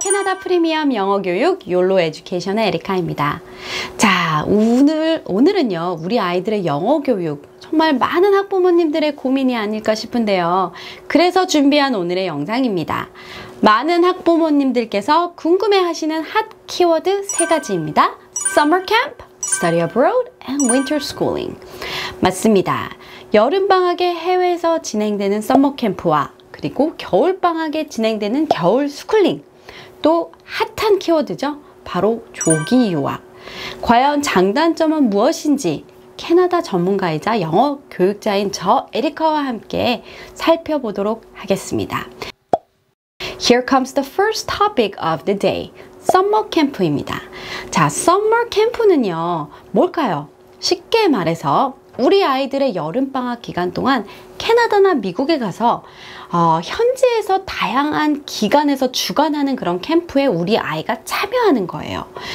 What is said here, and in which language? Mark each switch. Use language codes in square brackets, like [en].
[ko] 캐나다 프리미엄 영어 교육 욜로 에듀케이션의 에리카입니다. 자, 오늘은요, 우리 아이들의 영어 교육 정말 많은 학부모님들의 고민이 아닐까 싶은데요. 그래서 준비한 오늘의 영상입니다. 많은 학부모님들께서 궁금해하시는 핫 키워드 3가지입니다. [en] Summer Camp, Study Abroad, and Winter Schooling. [ko] 맞습니다. 여름방학에 해외에서 진행되는 서머 캠프와 그리고 겨울방학에 진행되는 겨울 스쿨링, 또 핫한 키워드죠. 바로 조기 유학. 과연 장단점은 무엇인지 캐나다 전문가이자 영어 교육자인 저 에리카와 함께 살펴보도록 하겠습니다. [en] Here comes the first topic of the day. [ko] 썸머 캠프입니다. 자, 썸머 캠프는요, 뭘까요? 쉽게 말해서 우리 아이들의 여름방학 기간 동안 캐나다나 미국에 가서 현지에서 다양한 기관에서 주관하는 그런 캠프에 우리 아이가 참여하는 거예요.